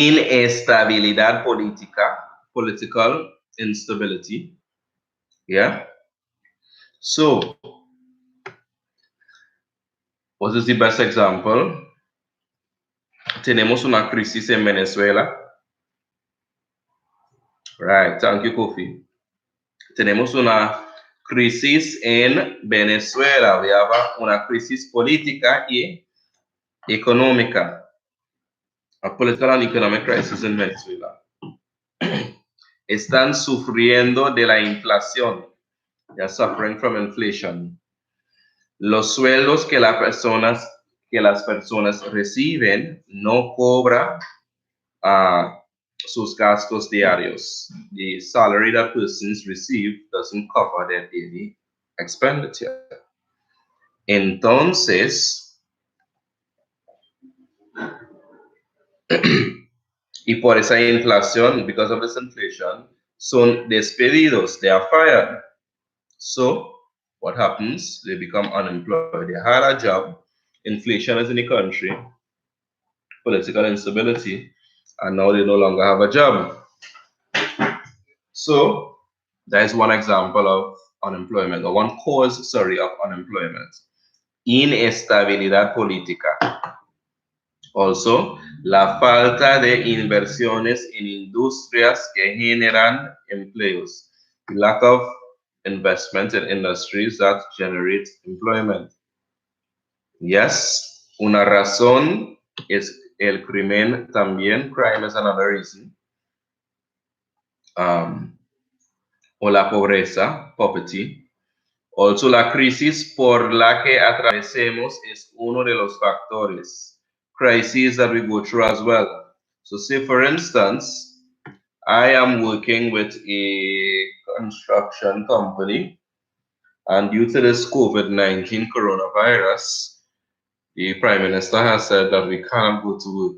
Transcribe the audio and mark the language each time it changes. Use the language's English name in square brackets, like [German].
[Spanish] Inestabilidad política, political instability. Yeah. [English] So, what is the best example? [Spanish] Tenemos una crisis en Venezuela. [English] Right, thank you, Kofi. [Spanish] Tenemos una crisis en Venezuela. [English] We have [Spanish] una crisis política y económica. [English] A political and economic crisis in Venezuela. [Spanish] Están sufriendo de la inflación. [English] They are suffering from inflation. [Spanish] Los sueldos que las personas reciben no cobra sus gastos diarios. [English] The salary that persons receive doesn't cover their daily expenditure. Entonces, [Spanish] Y por esa inflación, [English] because of this inflation, [Spanish] son despedidos, [English] they are fired. So what happens? They become unemployed. They had a job, inflation is in the country, political instability, and now they no longer have a job. So that is one example of unemployment, or one cause, sorry, of unemployment. [Spanish] Inestabilidad política. Also, la falta de inversiones en industrias que generan empleos. [English] Lack of investment in industries that generate employment. [Spanish] Yes, una razón es el crimen también. [English] Crime is another reason. [Spanish] O la pobreza, poverty. [English] Also, [Spanish] la crisis por la que atravesemos es uno de los factores. [English] Crises that we go through as well. So, say for instance, I am working with a construction company, and due to this COVID-19 coronavirus, the Prime Minister has said that we can't go to work.